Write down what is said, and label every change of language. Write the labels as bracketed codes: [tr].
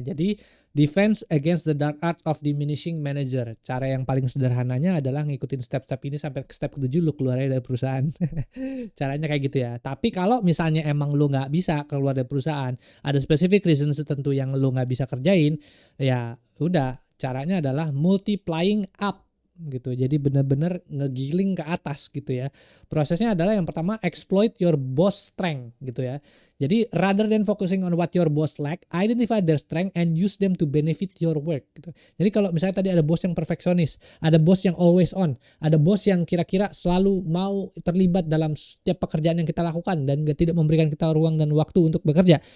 [en] Jadi defense against the dark art of diminishing manager. [id] Cara yang paling sederhananya adalah ngikutin step-step ini sampai ke step ke-7 lu keluar dari perusahaan. Caranya kayak gitu ya. Tapi kalau misalnya emang lu nggak bisa keluar dari perusahaan, ada [en] specific reason [id] tertentu yang lu nggak bisa kerjain, ya udah caranya adalah [en] multiplying up. [id] gitu. Jadi benar-benar ngegiling ke atas gitu ya. Prosesnya adalah yang pertama [en] exploit your boss strength [id] gitu ya. [en] Jadi rather than focusing on what your boss lack, identify their strength and use them to benefit your work gitu. [id] Jadi kalau misalnya tadi ada bos yang perfeksionis, ada bos yang [en] always on, [id] ada bos yang kira-kira selalu mau terlibat dalam setiap pekerjaan yang kita lakukan dan tidak memberikan kita ruang dan waktu untuk bekerja.